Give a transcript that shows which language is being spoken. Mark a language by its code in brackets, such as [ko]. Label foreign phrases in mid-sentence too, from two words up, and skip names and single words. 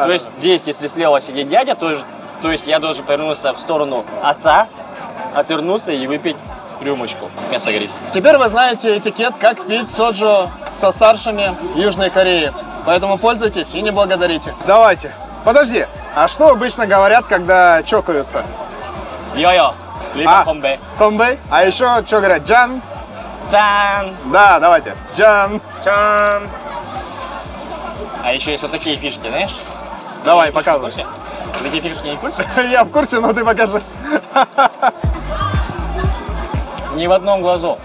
[ru] то есть, здесь, если слева сидит дядя, то есть я должен повернуться в сторону отца, отвернуться и выпить рюмочку. Мясо горит. Теперь вы знаете этикет, как пить соджу со старшими Южной Кореи. Поэтому пользуйтесь и не благодарите. Давайте. Подожди. А что обычно говорят, когда чокаются? Йо-йо. Либо комбе. Комбей. А еще что говорят? Джан. Чан. Да, давайте. Джан. Чан. А еще есть вот такие фишки, знаешь? Давай, показывай. Такие фишки не в курсе? Я в курсе, но ты покажи. Ни в одном глазу.